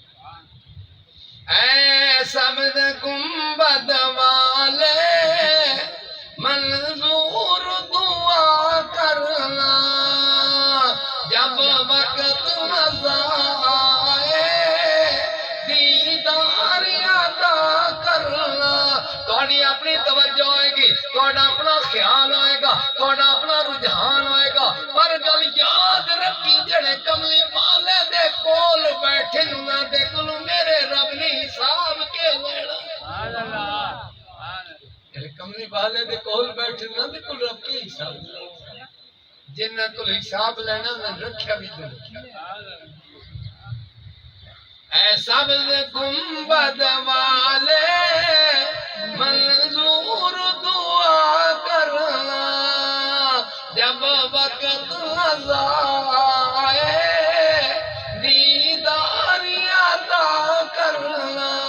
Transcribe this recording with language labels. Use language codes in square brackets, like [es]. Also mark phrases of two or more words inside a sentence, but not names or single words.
[ur] اے سبز گنبد والے منظور دعا کرنا، جب وقت مزہ آئے دیدار عطا کرنا۔ [pa] تھوڑی اپنی توجہ ہوئے گی، تھوڑا اپنا خیال ہوئے گا، تھوڑا اپنا رجحان ہوئے گا، پر گل یاد رکھی جڑے کملی والے دے کول بیٹھے نہ دے کولوں میرے رب نے حساب کے لینا۔ جڑے کملی والے دے کول بیٹھے نہ دے کول رب کے حساب لینا، جنہاں کول حساب لینا میں رکھیا بھی تو رکھیا۔ [ur] اے سبز گنبد والے منظور دعا کرنا، جب وقت رضا آئے دیدار عطا کرنا۔